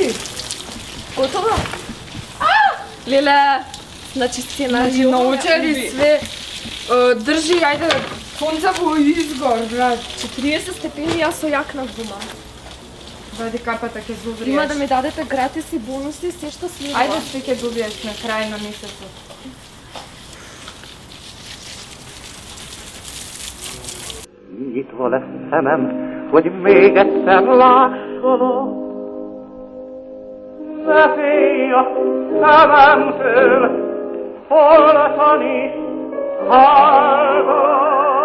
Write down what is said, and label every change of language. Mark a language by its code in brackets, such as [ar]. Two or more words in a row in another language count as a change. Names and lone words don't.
[mk] Готово? Леле, значи сте Научили све. Држи, ајде, сонцево изгор, брат. 40 степени, јас со јакна гума. Вади капата ќе зубриеш. Има да ми дадете гратис и бонуси, се што следува. Ајде ти ќе добиеш на крај на месецот. [hu] Nyitva lesz szemem, hogy még egyszer lássalak. Ne félj a szememtől, holtan is hallgat.